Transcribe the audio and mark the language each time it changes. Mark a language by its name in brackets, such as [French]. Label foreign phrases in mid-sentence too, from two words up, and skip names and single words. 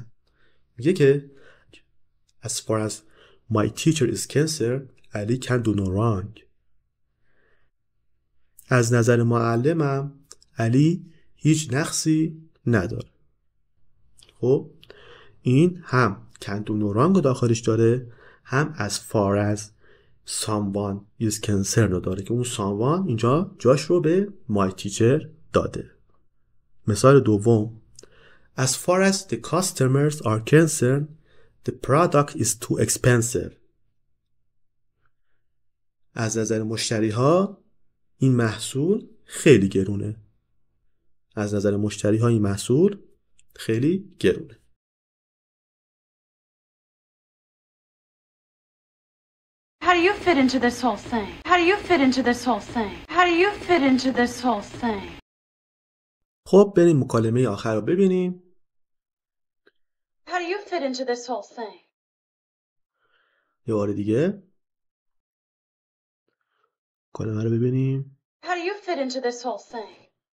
[Persian] میگه که [English] as far as my teacher is concerned, Ali can do no wrong. [Persian] از نظر معلمم علی هیچ نقصی نداره. خب این هم [English] can do no wrong [Persian] رو داخلش داره، هم [English] as far as someone is concerned [Persian] رو داره که اون someone اینجا جاش رو به [English] my teacher [Persian] داده. مثال دوم [English] As far as the customers are concerned, the product is too expensive. [Persian] از نظر مشتری ها این محصول خیلی گرونه. از نظر مشتری ها این محصول خیلی گرونه. [English] How do you fit into this whole thing? How do you fit into this whole thing? How do you fit into this whole thing? [Persian] خب بریم مکالمه آخر رو ببینیم. [English] How do you fit into this whole thing? [Persian] یه بار دیگه مکالمه رو ببینیم. [English] How do you fit into this whole thing?